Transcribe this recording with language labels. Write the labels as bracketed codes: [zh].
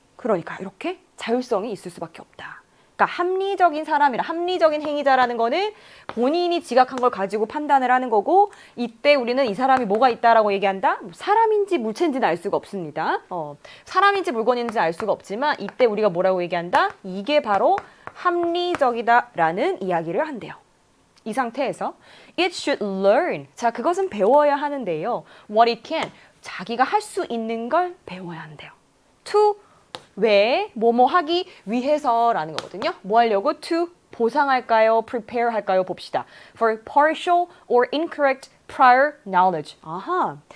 [ko] 그러니까 이렇게 자율성이 있을 수밖에 없다. 그러니까 합리적인 사람이라 합리적인 행위자라는 거는 본인이 지각한 걸 가지고 판단을 하는 거고 이때 우리는 이 사람이 뭐가 있다라고 얘기한다? 사람인지 물체인지는 알 수가 없습니다. 사람인지 물건인지 알 수가 없지만 이때 우리가 뭐라고 얘기한다? 이게 바로 합리적이다라는 이야기를 한대요. [en] 이 상태에서 it should learn. [ko] 자, 그것은 배워야 하는데요. [en] what it can. [ko] 자기가 할 수 있는 걸 배워야 한대요. to 왜 뭐뭐 하기 위해서라는 거거든요. 뭐 하려고? to 보상할까요? prepare 할까요? [en] 봅시다. for partial or incorrect prior knowledge. 아하.